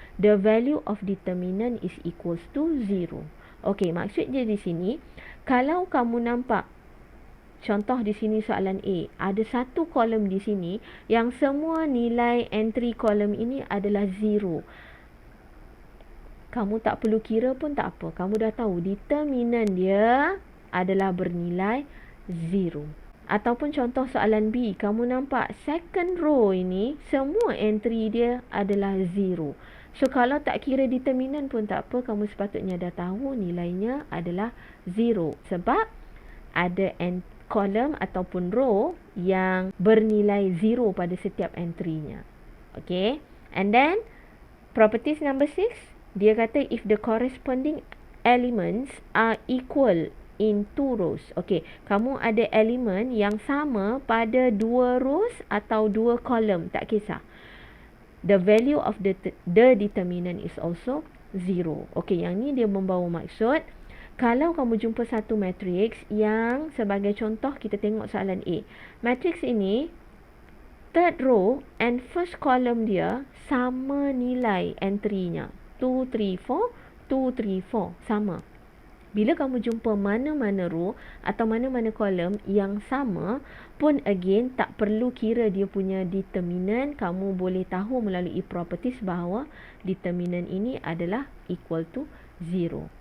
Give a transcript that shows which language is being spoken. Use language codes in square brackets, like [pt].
[en] The value of determinant is equals to 0. [ms] Okey, maksud dia di sini, kalau kamu nampak contoh di sini soalan A, ada satu kolom di sini yang semua nilai entry kolom ini adalah 0. Kamu tak perlu kira pun tak apa. Kamu dah tahu determinant dia adalah bernilai 0. Ataupun contoh soalan B, kamu nampak second row ini semua entry dia adalah 0. So kalau tak kira determinant pun tak apa, kamu sepatutnya dah tahu nilainya adalah 0. Sebab ada kolom ataupun row yang bernilai 0 pada setiap entry-nya. Okay. [en] And then properties number 6, [ms] dia kata [en] if the corresponding elements are equal in 2 rows. [ms] Okey, kamu ada elemen yang sama pada 2 rows atau 2 kolom, tak kisah. [en] The value of the determinant is also 0. [ms] Okey, yang ni dia membawa maksud kalau kamu jumpa satu matrix yang sebagai contoh kita tengok soalan A. Matrix ini [en] third row and first column [ms] dia sama nilai entry-nya. 2, 3, 4, 2, 3, 4 sama. Bila kamu jumpa mana-mana row atau mana-mana kolom yang sama pun again tak perlu kira dia punya determinant, kamu boleh tahu melalui properties bahawa determinant ini adalah [en] equal to 0.